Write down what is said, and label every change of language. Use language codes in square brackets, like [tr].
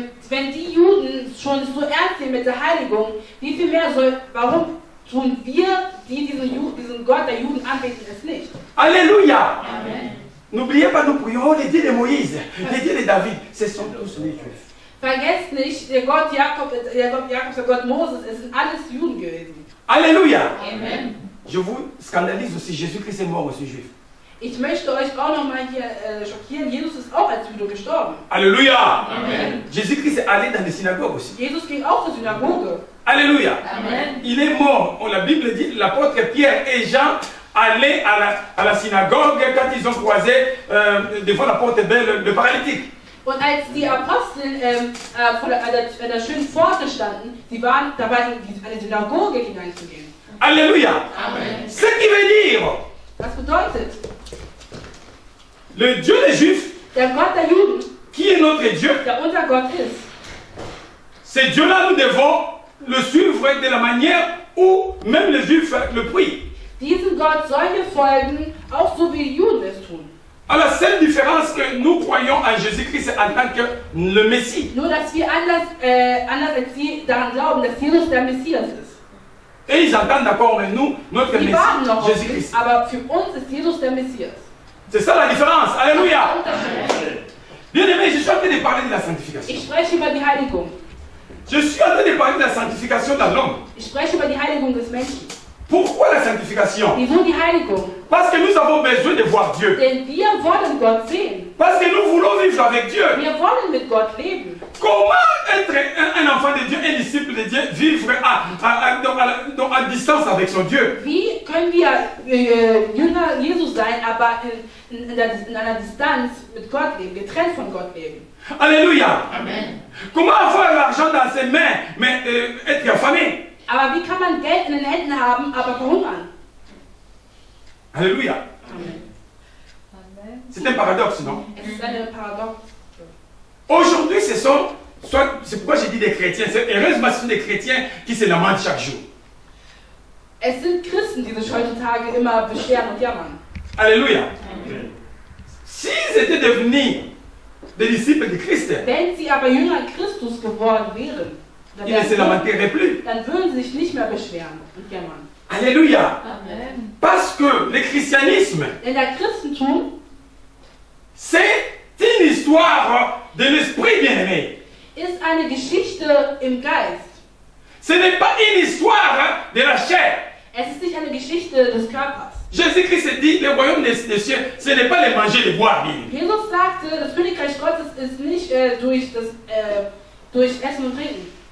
[de] Wenn die Juden schon so ernst sind mit der Heiligung, wie viel mehr warum tun wir, die diesen Gott der Juden anbeten, es nicht? Alléluia! Amen. [fr] N'oubliez pas, nous prions les dieux de Moïse, les dieux de David, ce sont tous les Juifs. [de] Vergesst nicht, der Gott Jakobs, der Gott Moses, es sind alles Juden gewesen. Alléluia! Amen. [fr] je vous scandalise aussi, Jésus-Christ est mort aussi juif. [de] Ich möchte euch auch nochmal hier schockieren, Jesus ist auch als Jude gestorben. Alléluia. Amen. [fr] Jésus-Christ est allé dans les synagogues aussi. [de] Jesus ging auch zur Synagoge. Alléluia. Amen. [fr] Il est mort. La Bible dit, l'apôtre Pierre et Jean allaient à la synagogue quand ils ont croisé devant la porte belle le paralytique. [de] Und als die Apostel an der schönen Pforte standen, sie waren dabei, in eine Synagoge hineinzugehen. Alléluia. Amen. [fr] Ce qui veut dire, [de] Was bedeutet? [fr] le Dieu des Juifs, [de] Der Gott der Juden, [fr] qui est notre Dieu, [de] der unser Gott ist, [fr] ce Dieu-là, nous devons le suivre de la manière où même les Juifs le prient. [de] diesem Gott sollen wir folgen, auch so wie die Juden es tun. [fr] Alors, la seule différence que nous croyons en Jésus-Christ en tant que le Messie. [de] Nur, dass wir anders als sie daran glauben, dass Jesus der Messias ist. [fr] Et ils entendent d'accord, mais nous, notre [de] Die warten [fr] Messie, [de] noch auf ihn, [fr] Jésus-Christ. [de] aber für uns ist Jesus der Messias. [fr] C'est ça la différence. Alléluia. Amen. Bien aimé, je suis en train de parler de la sanctification. [de] Ich spreche über die Heiligung. [fr] Je suis en train de parler de la sanctification de l'homme. [de] Ich spreche über die Heiligung des Menschen. [fr] Pourquoi la sanctification? [de] Wieso die Heiligung? [fr] Parce que nous avons besoin de voir Dieu. [de] Denn wir wollen Gott sehen. [fr] Parce que nous voulons vivre avec Dieu. [de] Wir wollen mit Gott leben. [fr] Comment être un enfant de Dieu, un disciple de Dieu, vivre à distance avec son Dieu? [de] Wie können wir Jünger Jesus sein, aber in einer Distanz mit Gott leben, getrennt von Gott leben? Alléluia. Amen. [fr] Comment avoir l'argent dans ses mains, mais être affamé? [de] Aber wie kann man Geld in den Händen haben, aber verhungern? Alléluia. Amen. Amen. [fr] C'est un paradoxe, non? [de] Es ist eine Paradox. [fr] Aujourd'hui, c'est pourquoi j'ai dit des chrétiens. Heureusement, ce sont des chrétiens qui se lamentent chaque jour. [de] Es sind Christen, die sich heutzutage immer beschweren und jammern. Alléluia. Amen. [fr] S'ils étaient devenus des disciples de Christ, [de] Wenn sie aber Jünger Christus geworden wären, [fr] ils ne se lamenteraient plus. [de] dann würden sie sich nicht mehr beschweren und jammern. Alléluia. Amen. [fr] Parce que le christianisme, [de] Denn der Christentum [fr] c'est une histoire de l'esprit bien-aimé. [de] ist eine Geschichte im Geist. [fr] Ce n'est pas une histoire de la chair. [de] Es ist nicht eine Geschichte des Körpers. [fr] Jésus-Christ dit, le royaume des cieux, ce n'est pas le manger, le boire. Bien. [de] Jesus sagte, das Königreich Gottes ist nicht durch Essen und Trinken.